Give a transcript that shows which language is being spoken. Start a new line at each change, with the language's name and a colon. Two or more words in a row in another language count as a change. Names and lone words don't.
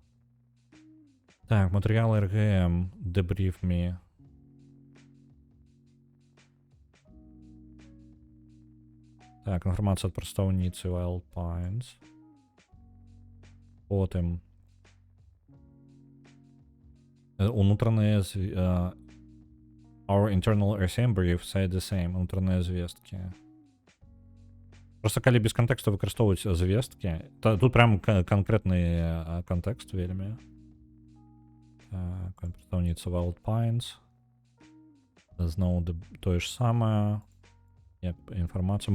Belarusian: Так, матэрыялы РГМ.
English: Debrief me.
Belarusian: Так, інфармацыя ад прадстаўніцы Wild Pines. Потым унутраныя
English: our internal RCM brief said the same.
Belarusian: Унутраныя звесткі. Просто калі без кантэксту выкарыстоўваць звесткі, тут прям канкрэтны кантэкст вельмі. Прадстаўніца Wild Pines. Зноў тое ж самае. Як інфармацыю.